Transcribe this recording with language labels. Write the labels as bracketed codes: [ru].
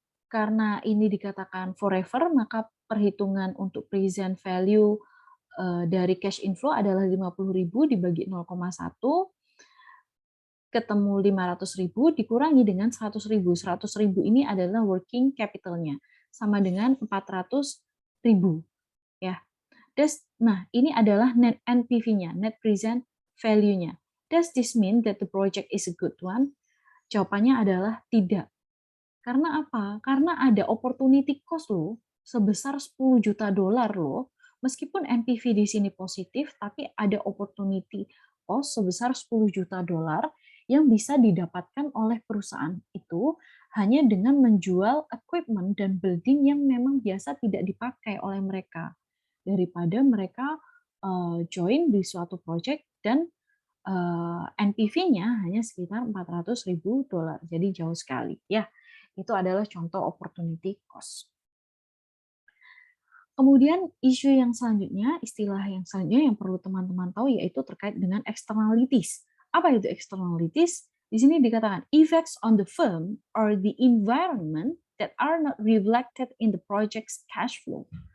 [id] Karena ini dikatakan forever, maka perhitungan untuk present value dari cash inflow adalah 50.000 dibagi 0,1, ketemu 500.000 dikurangi dengan 100.000. 100.000 ini adalah working capital-nya, sama dengan 400.000. Ya. Nah, ini adalah net NPV-nya, net present value-nya. [en] Does this mean that the project is a good one? [id] Jawabannya adalah tidak. Karena apa? Karena ada opportunity cost loh, sebesar 10 juta dolar loh. Meskipun NPV di sini positif, tapi ada opportunity cost sebesar 10 juta dolar yang bisa didapatkan oleh perusahaan itu hanya dengan menjual equipment dan building yang memang biasa tidak dipakai oleh mereka. Daripada mereka join di suatu project dan NPV-nya hanya sekitar 400.000 dolar. Jadi jauh sekali ya. Itu adalah contoh opportunity cost. Kemudian isu yang selanjutnya, istilah yang selanjutnya yang perlu teman-teman tahu yaitu terkait dengan externalities. Apa itu externalities? Di sini dikatakan [en] effects on the firm or the environment that are not reflected in the project's cash flow.